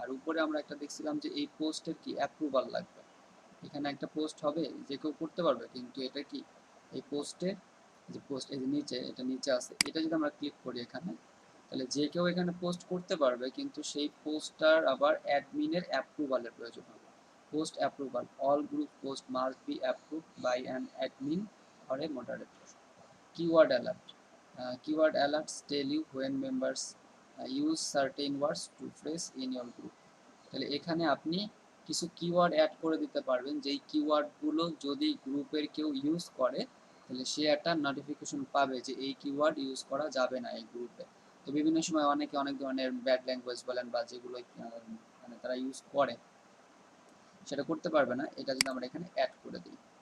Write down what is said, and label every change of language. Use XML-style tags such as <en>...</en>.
<bn>আর উপরে আমরা একটা দেখছিলাম যে এই পোস্টের কি অ্যাপ্রুভাল লাগবে, এখানে একটা পোস্ট হবে যে কেউ করতে পারবে, কিন্তু এটা কি এই পোস্টে, যে পোস্ট এই যে নিচে, এটা নিচে আছে, এটা যদি আমরা ক্লিক করি এখানে, তাহলে যে কেউ এখানে পোস্ট করতে পারবে, কিন্তু সেই পোস্টটার আবার অ্যাডমিনের অ্যাপ্রুভালের প্রয়োজন হবে।</bn> <en>Post approval, all group post must be approved by an admin or a moderator. Keyword alert. Keyword alerts tell you when members use certain words to phrase in your group.</en> <bn>তাহলে এখানে আপনি কিছু কিওয়ার্ড অ্যাড করে দিতে পারবেন, যেই কিওয়ার্ডগুলো যদি গ্রুপের কেউ ইউজ করে তাহলে সে একটা নোটিফিকেশন পাবে যে এই কিওয়ার্ড ইউজ করা যাবে না এই গ্রুপে। তো বিভিন্ন সময় অনেকে অনেক ধরনের ব্যাড ল্যাঙ্গুয়েজ বলেন বা যেগুলো মানে তারা ইউজ করে সেটা করতে পারবে না, এটা যদি আমরা এখানে অ্যাড করে দিই।</bn>